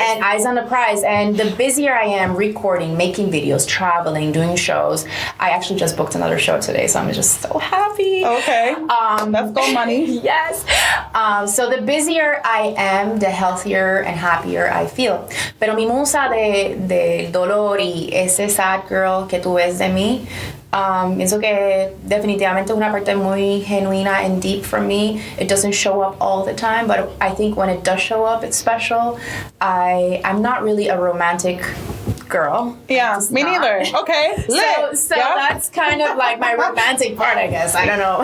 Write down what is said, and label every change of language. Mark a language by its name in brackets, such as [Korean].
[English] And eyes on the prize. And the busier I am recording, making videos, traveling, doing shows. I actually just booked another show today, so I'm just so happy. Okay. Let's go, money. Yes. So the busier I am, the healthier and happier I feel. [Spanish] Pero mi musa de dolor y ese sad girl que tú ves de mí, Pienso que definitivamente es una parte muy genuina [English] and deep for me. It doesn't show up all the time, but I think when it does show up, it's special. I'm not really a romantic girl. Yeah, me neither. Okay. So yeah. That's kind of like my romantic part, I guess. I don't know.